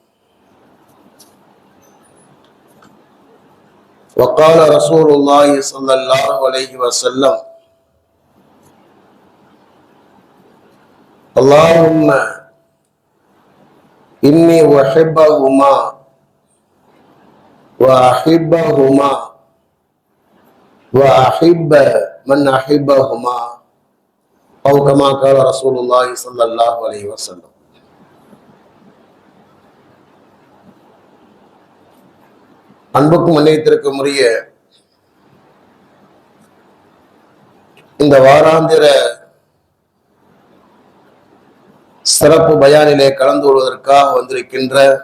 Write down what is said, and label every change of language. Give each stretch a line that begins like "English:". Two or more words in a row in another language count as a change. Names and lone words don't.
Arabic: وقال رسول الله صلى الله عليه وسلم اللهم إني أحبهما وأحبهما وأحب من أحبهما أو كما قال رسول الله صلى الله عليه وسلم.
Tamil: அன்புக்கும் மன்னியத்திற்கும் உரிய இந்த வாராந்திர சிறப்பு பயானிலே கலந்து கொள்வதற்காக வந்திருக்கின்ற